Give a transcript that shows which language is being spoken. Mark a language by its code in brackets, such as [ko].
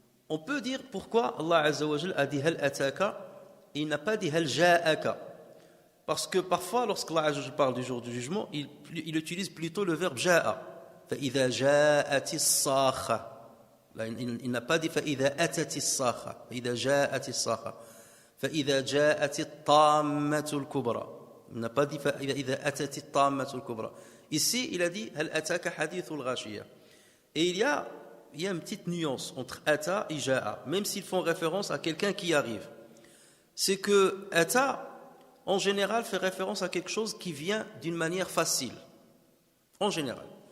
[fr] On peut dire pourquoi Allah Azza wa Jalla a dit [ar] hal ataka, [fr] et il n'a pas dit [ar] hal ja'aka. [fr] Parce que parfois, lorsqu'Allah Azza wa Jalla parle du jour du jugement, il utilise plutôt le verbe ja'a. [ar] فإذا جاءت الصاخة. [fr] Il n'a pas dit [ar] فإذا أتت الصاخة. فإذا جاءت الصاخة. فإذا جاءت الطامة الكبرى. [fr] Il n'a pas dit [ar] فإذا أتت الطامة الكبرى. [fr] Ici, il a dit [ar] هل أتاك حديث الغاشية. [fr] Et il y a une petite nuance entre ata et ja'a, même s'ils font référence à quelqu'un qui arrive. C'est que ata, en général, fait référence à quelque chose qui vient d'une manière facile. En général.